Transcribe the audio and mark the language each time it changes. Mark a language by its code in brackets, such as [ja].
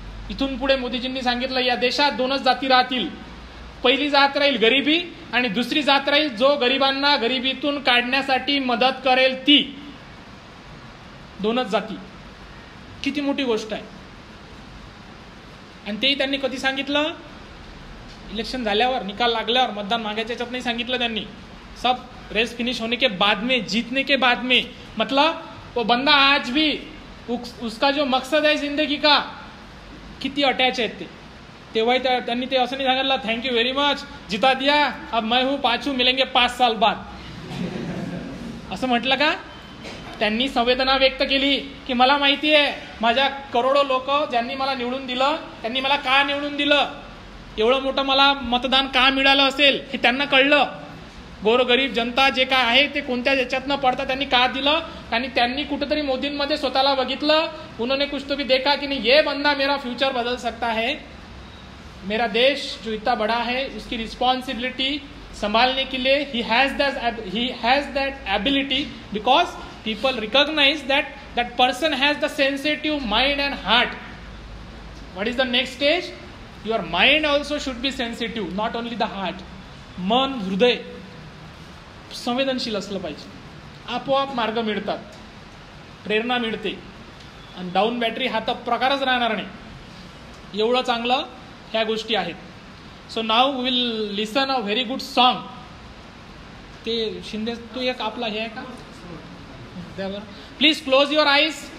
[mr] इथून पुढे मोदीजींनी सांगितलं या देशात 2च जाती राहतील. पहिली जात राहील गरिबी आणि दुसरी जात राहील जो गरिबांना गरिबीतून काढण्यासाठी मदत करेल ती. 2च जाती. किती मोठी गोष्ट आहे. आणि तेही त्यांनी कधी सांगितलं? इलेक्शन झाल्यावर, निकाल लागल्यावर, मतदान मागायच्या याच्यात नाही सांगितलं त्यांनी. [hi] सब रेस फिनिश होने के बाद में, जीतने के बाद में. मतलब वो बंदा आज भी उसका जो मकसद है जिंदगी का [mr] किती अटॅच आहेत ते. तेव्हाही त्यांनी ते असं नाही सांगितलं [hi] थँक्यू व्हेरी मच जिता दिया अब मैं हूँ पाछू मिलेंगे 5 साल बाद, [mr] असं म्हटलं का? त्यांनी संवेदना व्यक्त केली की मला माहिती आहे माझ्या करोडो लोक ज्यांनी मला निवडून दिलं त्यांनी मला का निवडून दिलं, एवढं मोठं मला मतदान का मिळालं असेल हे त्यांना कळलं. गोरगरीब जनता जे काय आहे ते कोणत्या याच्यातनं पडता त्यांनी का दिलं. आणि त्यांनी कुठेतरी मोदींमध्ये स्वतःला बघितलं. [hi] उन्होंने कुछ तो भी देखा कि नहीं ये बंदा मेरा फ्यूचर बदल सकता है. मेरा देश जो इतना बड़ा है उसकी रिस्पॉन्सिबिलिटी संभालने के लिए [en] he has that ability because people recognize that person has the sensitive mind and heart. What is the next stage? Your mind also should be sensitive, not only the heart. [mr] मन, हृदय संवेदनशील असलं पाहिजे. आपोआप मार्ग मिळतात, प्रेरणा मिळते आणि डाऊन बॅटरी हा तर प्रकारच राहणार नाही. एवढं चांगलं ह्या गोष्टी आहेत. [en] So now we will listen a very good song. [mr] ते शिंदे तू एक आपला हे आहे का द्या बरं. [en] Please close your eyes.